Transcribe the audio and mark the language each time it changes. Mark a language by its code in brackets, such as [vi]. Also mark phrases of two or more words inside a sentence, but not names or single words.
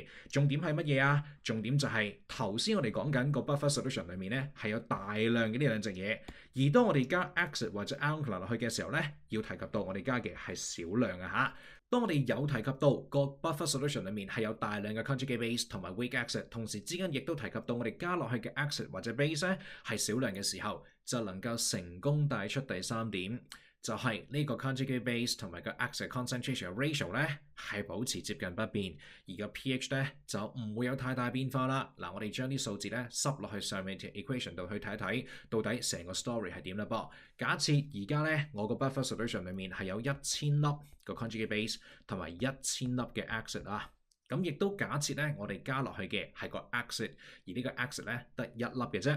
[yue] 重點係乜嘢啊？重點就係頭先我哋講緊個 [en] buffer solution [yue] 裏面咧係有大量嘅呢兩隻嘢，而當我哋加 acid 或者 alkaline 落去嘅時候咧，要提及到我哋加嘅係少量啊嚇。當我哋有提及到個 [en] buffer solution [yue] 裏面係有大量嘅 [en] conjugate base [yue] 同埋 [en] weak acid， [yue] 同時之間亦都提及到我哋加落去嘅 acid 或者 base 咧係少量嘅時候，就能夠成功帶出第三點，就係呢個 [en] conjugate base [yue] 同埋個 [en] acid concentration ratio [yue] 咧係保持接近不變，而個 pH 咧就唔會有太大變化啦。嗱，我哋將啲數字咧濕落去上面條 equation 度去睇一睇，到底成個 story 係點啦噃。假設而家咧我個 [en] buffer solution [yue] 裏面係有1000粒個 [en] conjugate base [yue] 同埋1000粒嘅 acid 啊，咁亦都假設咧我哋加落去嘅係個 acid，而呢個 acid 咧得1粒嘅啫。